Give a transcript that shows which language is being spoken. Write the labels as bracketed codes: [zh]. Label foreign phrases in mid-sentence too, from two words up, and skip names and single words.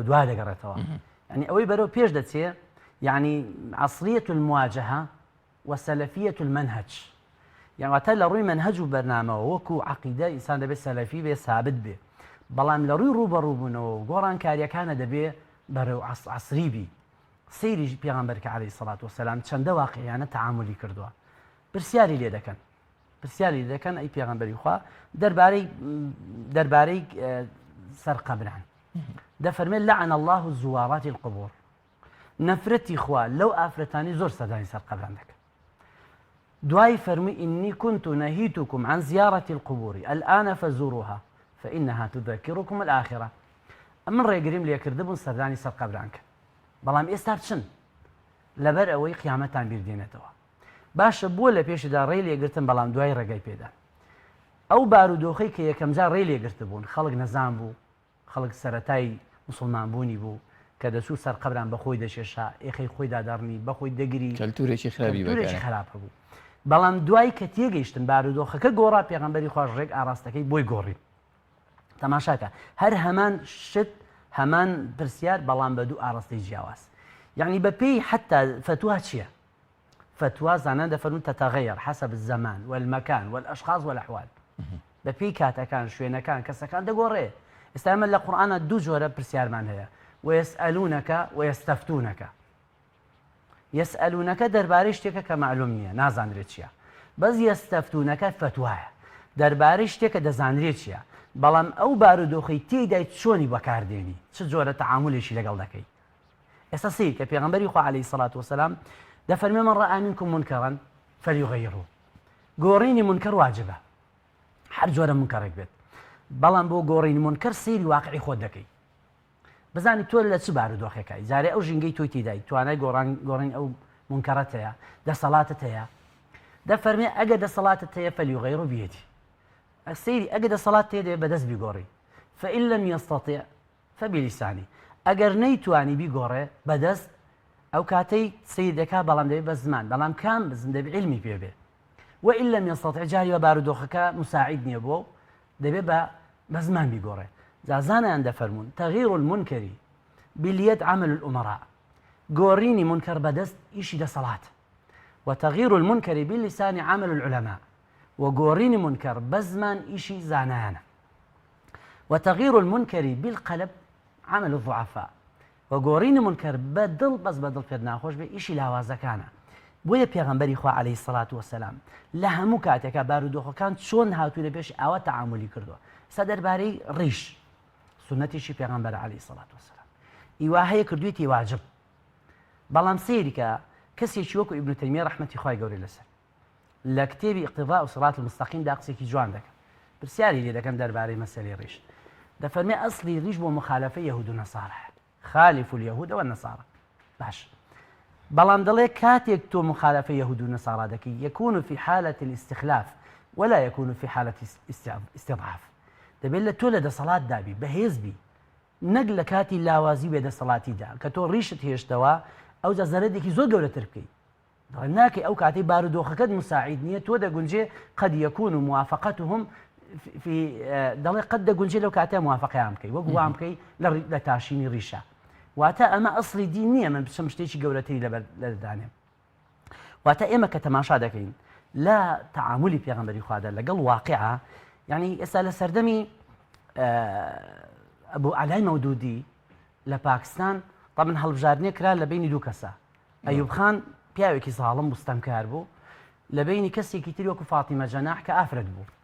[ckb] دوای دەگەڕێتەوە ینی ئەوەی بەرەو پێش دەچێت یعنی [ar] عەصریەة المواجهة وسەلەفیەة المەنهەج [ckb] یانواتە لە ڕووی مەنهەج و بەرنامەوە وەکو عەقیدە ئینسان دەبێت سەلەفی بێ سابت بێ بەڵام لە ڕووی ڕووبەڕووبوونەوە گۆڕانکاریەکانە دەبێ بەرەو عەسری بی سەیری پێغەمبەر کە [ar] عەلەیهی سەڵات وسەلام [ckb] چەندە واقعیانە تەعاملی کردووە پرسیاری لێ دەکەن ئەی پێغەمبەری خوا دەربارەی سەرقەبران دەفەرمێت [ar] لەعن الله زوارات القبور [ckb] نەفرەتی خوا لەو ئافرەتانی زۆر سەردانی سەرقەبران دەکەن دوای فەرمی ئینی كنت [ar] نهيتكم عن زيارة القبور الآن فزوروها فإنها تذكركم الآخرة [ckb] من ڕێگریم لێکردبوون سەردانی سەرقەبران کە بەڵام ئێستا بچن لەبەر ئەوەی قیامەتان بیردێنێتەوە باشە بووە لە پێشدا ڕێی لێگرتن بەڵام دوای ڕێگای پێدا ئەو بارودۆخەی کە یەکەم جار ڕێی لێگرتە بوون خەڵک نەزان بوو خەڵک سەرەتای موسڵمانبوونی بوو کە دەچوو سەرقەبران بەخۆی دەشێشا ئێخەی خۆی دادەڕنی بەخۆی دەگری کەلتورێکی خراپ هەبوو بەڵام دوای کە تێگەیشتن بارودۆخەکە گۆڕا پێغەمبەری خوا ڕێک ئاراستەکەی بۆی گۆڕی تەماشاکە هەر هەمان شت هەمان پرسیار بەڵام بە دوو ئاراستەی جیاواز یعنی بە پێی حتا فتووا چییە فتوى زانان دەفەرمون [ar] تتغير حسب الزمان والمكان والأشخاص والأحوال [ckb] بەپێی کاتەکان شوێنەکان کەسەکان دەگۆڕێ ئێستا ئێمە لە قورئانە دوو جۆرە پرسیارمان هەیە [ar] ويسألونك ويستفتونك [ckb] يسألونك دەربارەی شتێکە کە معلوم نییە نازانرێت چییە بەس يستفتونك فتوایە دەربارەی شتێکە دەزانرێت چییە بەڵام ئەو بارودۆخەی تێیدای چۆنی بەکاردێنی چ جۆرە تەعاملێکی لەگەڵ دەکەی ئێستا سیر کە پێغەمبەری خوا [ar] عەلەیهی سەڵات وسەلام [ckb] دەفەرمێ [ar] من رأى منكم منكرا فليغيره [ckb] گۆڕینی منکر واجبە هەر جۆرە منکەڕێک بێت بەڵام بۆ گۆڕینی منکر سەیری واقعی خۆت دەکەی بزانی تۆ لە چ بارودۆخەکەی جارێ ئەو ژینگەی تۆی تێدای توانای گۆڕین ئەو منکەڕەت هەیە دەسەڵاتت هەیە دەفەرمێ ئەگە دەسەڵاتت هەیە فەلیغەیڕ بێتی سەیری ئەگە دەسەڵات تێدێ بەدەست بیگۆڕی [ar] فإن لم يستطع فبلسانه [ckb] ئەگەر نەیتوانی بیگۆڕێ بەدەست ئەو کاتەی سیر دەکا بەڵام دەبێت بە زمان بەڵام کام بزن دەبێت علمی پێ بێ [ar] وإن لم يستطع [ckb] جاری بە بارودۆخەکە مساعد نییە بۆ دەبێت بە زمان بیگۆڕێ زانایان دەفەرمون [ar] تغییر المنکر باليد عمل الأمراء [ckb] گۆڕینی منکەر بەدەست ئیشی دەسەڵات [ar] وتغيير المنكر باللسان عمل العلماء [ckb] وگۆڕینی منکەر بە زمان ئیشی زانایانە [ar] وتغيير المنكر بالقلب عمل الضعفاء [ckb] وگۆڕینی منکەر بە دڵ بەس بە دڵ پێ ناخۆش بێ ئیشی لاوازەکانە بۆیە پێغەمبەری خوا [ar] عەلەیهی سەڵات وەسەلام [ckb] لە هەموو کاتێکە بارودۆخەکان چۆن هاتوونە پێش ئاوا تەعاملی کردووە سە دەربارەی ڕیش سنەتیشی پێغەمبەر [ar] عەلەیهی سەڵات وەسەلام [ckb] ئیوا هەیە کردوویەتی واجب بەڵام سەیریکە کەسێکی وەکو ئیبن تەیمیە ڕەحمەتی خوای گەورەی لەسەر لە کتێبی اقتضاء وصراط المستقیم دا قسێکی جوان دەکەم پرسیاری لێ دەکەم دەربارەی مەسەلەی ڕیش دەفەرمێ ئەسڵی ڕیش بۆ مخالفەی یەهود و نەسارە [ar] خالف اليهود والنصارى [ckb] باش بەڵام دەڵێ کاتێک تۆ مخالفە یەهود و نەسارا دەکەی [ar] يكون في حالة الاستخلاف ولا يكون في حالة استضعاف [ckb] دەبێت لە تۆ لە دەسەڵات دابی بەهێز بی نەک لە کاتی لاوازی بێ دەسەڵاتیدا کە تۆ ڕیشت هێشتەوە ئەو جا زەرەدێکی زۆر گەورەتر بکەیت دەڵێ ناکەی ئەو کاتەی بارودۆخەکەت مساعید نییە تۆ دەگونجێ [ar] قد يكون موافقتهم في [ckb] دەڵێ قد دەگونجێ لەو کاتە موافقیان بکەی وەک وام بکەی لە تاشینی ڕیشە واتە ئەمە ئەسڵی دین نییە من بچم شتێکی گەورەتری لەدانێ واتە ئێمە کە تەماشا دەکەین لە تەعاملی پێغەمبەری خوادا لەگەڵ واقعە یعنی ئێستا لە سەردەمی ئەبوو عەلای مەودودی لە پاکستان طبعا هەڵبژاردنێ کرا لە بینی دوو کەسە ئەیوب خان پیاوێکی ساڵم بوستەمکار بوو لە بینی کەسێکی تری وەکو فاتیمە جەناح کە ئافرەت بوو